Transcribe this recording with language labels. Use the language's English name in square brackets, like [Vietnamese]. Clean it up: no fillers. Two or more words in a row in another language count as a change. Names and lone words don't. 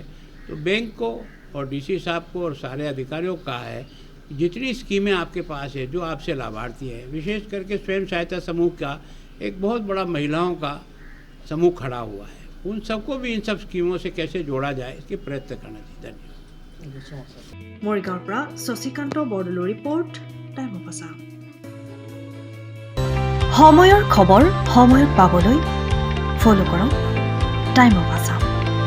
[Hindi] तो बैंक को और DC साहब को और सारे अधिकारियों को कहा है जितनी स्कीमें आपके पास है जो आपसे लाभार्थी है, विशेष करके स्वयं सहायता समूह का एक बहुत बड़ा महिलाओं का समूह खड़ा हुआ है, उन सबको भी इन सब स्कीमों से कैसे जोड़ा जाए इसके प्रयत्न करना चाहिए। धन्यवाद। [Assamese] মৰিগাঁৱৰ পৰা শশীকান্ত বৰদলৈৰ ৰিপৰ্ট, টাইম অফ আছাম। সময়ৰ খবৰ সময়ত পাবলৈ ফলো কৰক টাইম অফ আছাম।